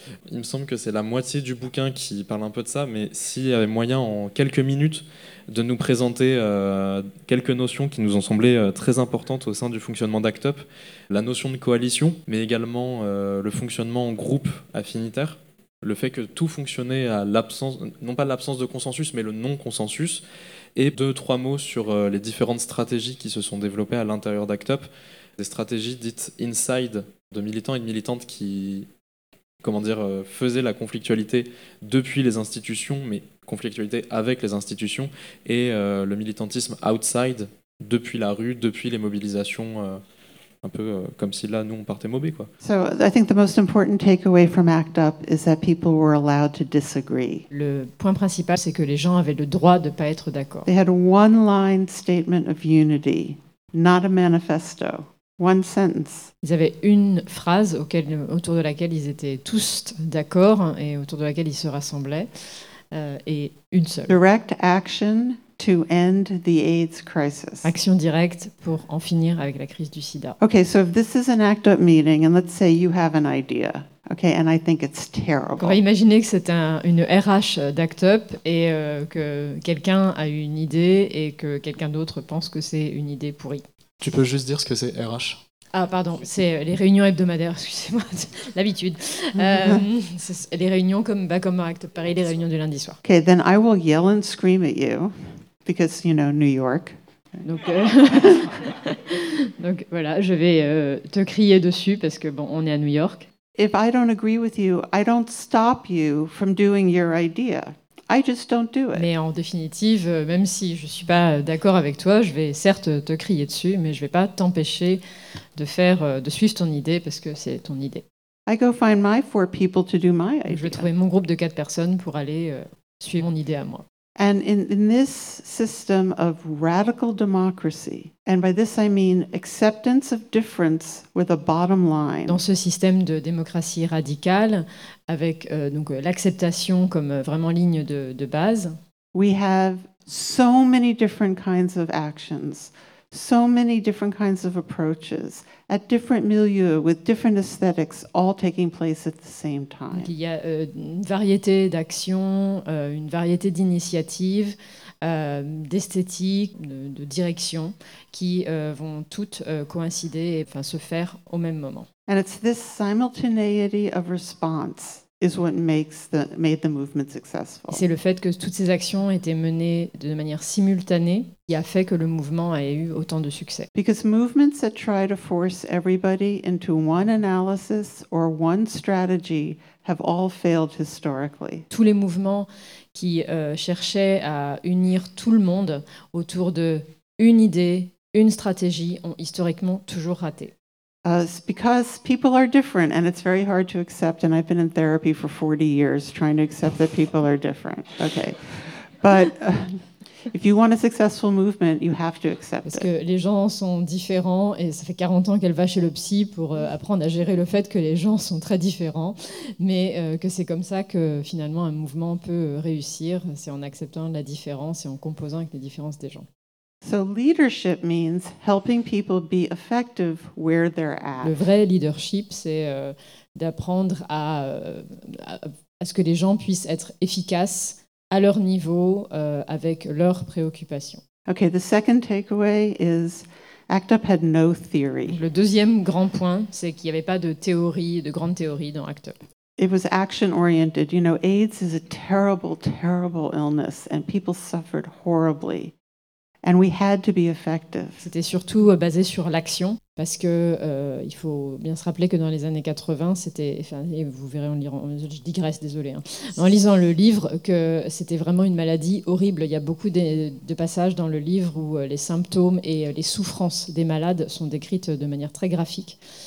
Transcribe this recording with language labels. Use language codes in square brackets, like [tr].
[fr] Il me semble que c'est la moitié du bouquin qui parle un peu de ça, mais s'il y avait moyen en quelques minutes de nous présenter quelques notions qui nous ont semblé très importantes au sein du fonctionnement d'ACT UP, la notion de coalition, mais également le fonctionnement en groupe affinitaire, le fait que tout fonctionnait à l'absence, non pas l'absence de consensus, mais le non-consensus, et 2-3 mots sur les différentes stratégies qui se sont développées à l'intérieur d'ACT UP, des stratégies dites « inside » de militants et de militantes qui... comment dire, faisait la conflictualité depuis les institutions, mais conflictualité avec les institutions, et le militantisme outside, depuis la rue, depuis les mobilisations, un peu comme si là, nous, on partait mobés, quoi. [en] So, I think the most important takeaway from ACT UP is that people were allowed to disagree. [fr] Le point principal, c'est que les gens avaient le droit de ne pas être d'accord. [en] They had a one-line statement of unity, not a manifesto. One sentence. [fr] Ils avaient une phrase autour de laquelle ils étaient tous d'accord et autour de laquelle ils se rassemblaient, et une seule. [en] Direct action to end the AIDS crisis. [fr] Action directe pour en finir avec la crise du sida. [en] Okay, so if this is an ACT UP meeting, and let's say you have an idea, okay, and I think it's terrible. [fr] On va imaginer que c'est une RH d'ACT UP et que quelqu'un a eu une idée et que quelqu'un d'autre pense que c'est une idée pourrie. Tu peux juste dire ce que c'est RH. Ah pardon, c'est les réunions hebdomadaires, excusez-moi, l'habitude. C'est les réunions comme Acte Paris, les réunions du lundi soir. [en] Okay, then I will yell and scream at you, because, you know, New York. [fr] Donc voilà, je vais te crier dessus parce que bon, on est à New York. [en] If I don't agree with you, I don't stop you from doing your idea. I just don't do it. [fr] Mais en définitive, même si je suis pas d'accord avec toi, je vais certes te crier dessus, mais je vais pas t'empêcher de suivre ton idée parce que c'est ton idée. [en] I go find my four people to do my idea. [fr] Je vais trouver mon groupe de 4 personnes pour aller suivre mon idée à moi. [en] And in this system of radical democracy, and by this I mean acceptance of difference with a bottom line. [fr] Dans ce système de démocratie radicale, avec donc l'acceptation comme vraiment ligne de base, [en] we have so many different kinds of actions, so many different kinds of approaches, at different milieux, with different aesthetics, all taking place at the same time. [fr] Il y a une variété d'actions, une variété d'initiatives, d'esthétiques, de directions, qui vont toutes coïncider et enfin, se faire au même moment. [en] And it's this simultaneity of response is what makes made the movement successful. [fr] C'est le fait que toutes ces actions étaient menées de manière simultanée qui a fait que le mouvement a eu autant de succès. [en] Because movements that try to force everybody into one analysis or one strategy have all failed historically. [fr] Tous les mouvements qui cherchaient à unir tout le monde autour de une idée, une stratégie ont historiquement toujours raté. [en] Because people are different and it's very hard to accept, and I've been in therapy for 40 years trying to accept that people are different. Okay. But if you want a successful movement, you have to accept it. [fr] Parce que les gens sont différents et ça fait 40 ans qu'elle va chez le psy pour apprendre à gérer le fait que les gens sont très différents, mais que c'est comme ça que finalement un mouvement peut réussir, c'est en acceptant la différence et en composant avec les différences des gens. [en] So leadership means helping people be effective where they're at. [fr] Le vrai leadership, c'est d'apprendre à ce que les gens puissent être efficaces à leur niveau avec leurs préoccupations. [en] Okay, the second takeaway is ACT UP had no theory. [fr] Le deuxième grand point, c'est qu'il n'y avait pas de théorie, de grande théorie dans ACT UP. [en] It was action oriented. You know, AIDS is a terrible, terrible illness and people suffered horribly. And we had to be effective. [fr] C'était surtout basé sur l'action, parce que il faut bien se rappeler que dans les années 80, c'était, et vous verrez en lisant, je digresse, désolé, hein, en lisant le livre, que c'était vraiment une maladie horrible. Il y a beaucoup de passages dans le livre où les symptômes et les souffrances des malades sont décrites de manière très graphique.